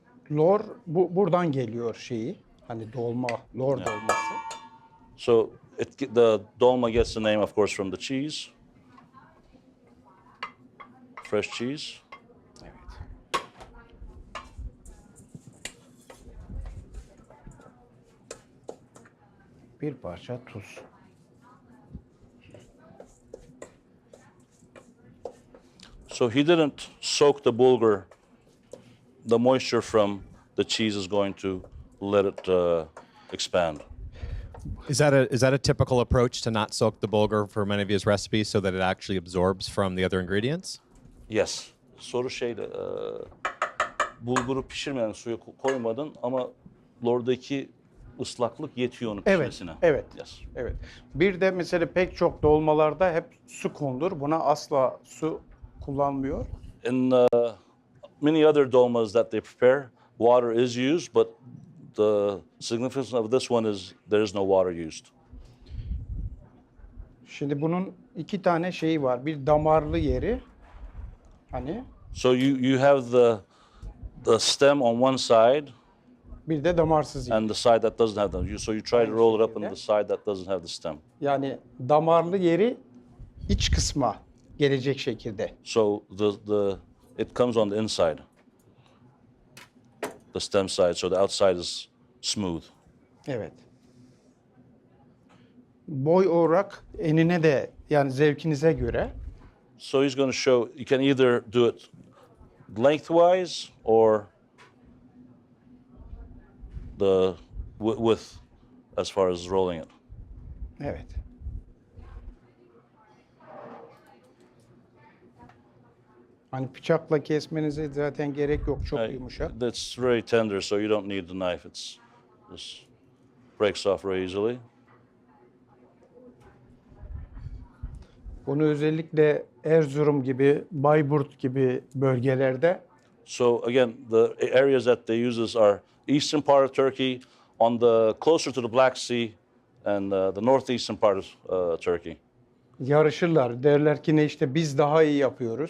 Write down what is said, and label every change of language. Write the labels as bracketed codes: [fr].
[tr] Lor buradan geliyor şeyi. Hani dolma, lor dolması. [en] So the dolma gets the name, of course, from the cheese. Fresh cheese. [tr] Evet. Bir parça tuz. [en] So he didn't soak the bulgur. The moisture from the cheese is going to let it expand. Is that a typical approach to not soak the bulgur for many of his recipes so that it actually absorbs from the other ingredients? Yes. [tr] Soru şeyde, bulguru pişirmeden suya koymadın ama lordaki ıslaklık yetiyor onun Evet, pişmesine. evet. [en] Yes. [tr] Evet. Bir de mesela pek çok dolmalarda hep su konulur. Buna asla su kullanmıyor. [en] In many other dolmas that they prepare, water is used, but the significance of this one is there is no water used. [tr] Şimdi bunun iki tane şeyi var. Bir damarlı yeri. Hani [en] So you have the stem on one side [tr] bir de damarsız yeri. [en] and the side that doesn't have them. So you try to roll it up in the side that doesn't have the stem. [tr] Yani damarlı yeri iç kısma gelecek şekilde. [en] So it comes on the inside, the stem side. So the outside is smooth. [tr] Evet. Boy olarak enine de yani zevkinize göre [en] So he's going to show you can either do it lengthwise or the width as far as rolling it. [tr] evet. Hani bıçakla kesmenize zaten gerek yok. Çok yumuşak. [en] That's very tender, so you don't need the knife. It's just breaks off very easily. [tr] Bunu özellikle Erzurum gibi, Bayburt gibi bölgelerde [en] So again, the areas that they use this are eastern part of Turkey, on the closer to the Black Sea, and the northeastern part of Turkey. [tr] yarışırlar. Derler ki ne işte biz daha iyi yapıyoruz.